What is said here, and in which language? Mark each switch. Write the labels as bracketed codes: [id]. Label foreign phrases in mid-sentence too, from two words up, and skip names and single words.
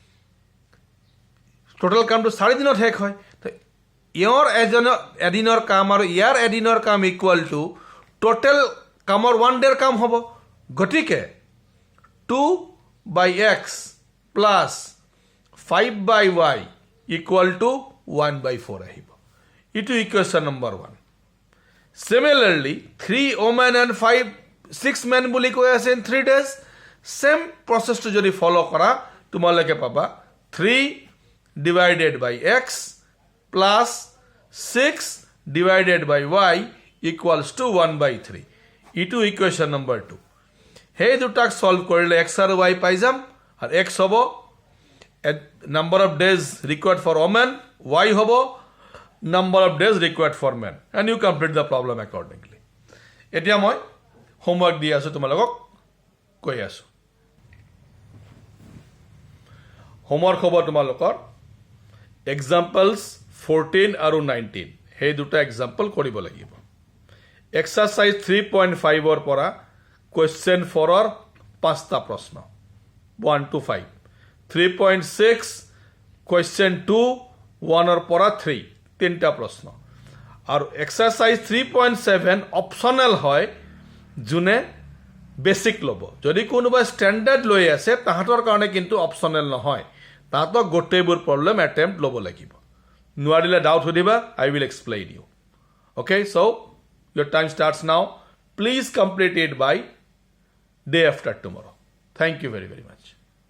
[as] টোটাল কামটো 4 দিনত শেষ হয় তো ইয়াৰ এদিনৰ কাম আৰু ইয়াৰ এদিনৰ কাম [en] equal to total [as] কামৰ 1 ডেৰ কাম হ'ব গতিকে [en] 2/x plus 5/y equal [as] টু 1/4 আহিব ইটো [en] equation number 1 similarly 3 women and 6 men [as] বুলি কৈ আছে [en] in 3 days same process to [as] যদি ফলো কৰা তোমালোকে পাবা [en] 3 divided by x plus 6 divided by y equals to 1/3 [as] ইটো ইকুয়েশন নম্বৰ 2 হেই দুটাক সলভ কৰিলে x আৰু y পাই যাম আৰু x হ'ব [en] number of days required for women y হ'ব number of days required for men and you complete the problem accordingly [as] এতিয়া মই homework দি আছো তোমালোকক কৈ আছো homework হ'ব তোমালোকৰ examples 14 আৰু 19 হেই দুটা example কৰিব লাগিব exercise 3.5 ৰ পৰা question 4 ৰ 5টা প্ৰশ্ন 1 to 5 3.6 question 2 1 ৰ পৰা 3 তিনটা প্ৰশ্ন আৰু exercise 3.7 অপচনেল হয় জুনে বেসিক লব যদি কোনোবা স্ট্যান্ডার্ড লৈ আছে তাহাতৰ কাৰণে কিন্তু অপচনেল নহয় তাহাতক গোটেইবোৰ প্ৰবলেম অ্যাটেম্প্ট লব লাগিব নোৱাৰিলে ডাউট সুধিবা [en] I will explain you okay so your time starts now please complete it by day after tomorrow thank you very much